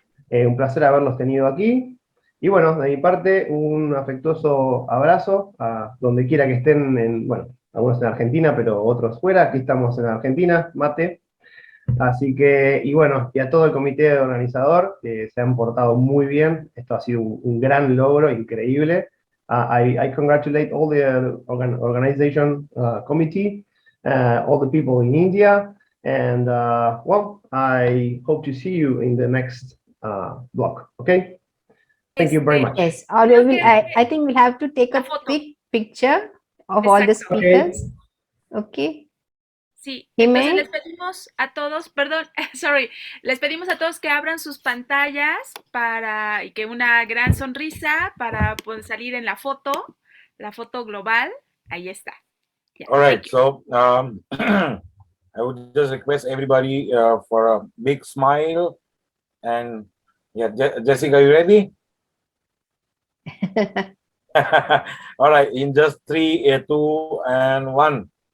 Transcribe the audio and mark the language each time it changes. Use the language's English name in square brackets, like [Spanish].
[Spanish] Un placer haberlos tenido aquí. Y bueno, de mi parte, un afectuoso abrazo a donde quiera que estén, bueno, algunos en Argentina, pero otros fuera. Aquí estamos en Argentina, mate. Así que, y bueno, y a todo el comité organizador, que se han portado muy bien. Esto ha sido un gran logro, increíble. [English] I congratulate all the organization committee, all the people in India, and well, I hope to see you in the next block. Okay, thank you very much. Yes, I think we'll have to take a quick picture of all the speakers. Okay. [Spanish] Sí, Jimé. entonces les pedimos a todos, perdón, sorry, les pedimos a todos que abran sus pantallas y que una gran sonrisa para poder salir en la foto global. Ahí está. Yeah, [English] all right, so I would just request everybody for a big smile. And yeah, Jessica, you ready? All right, in just 3, 2, and 1.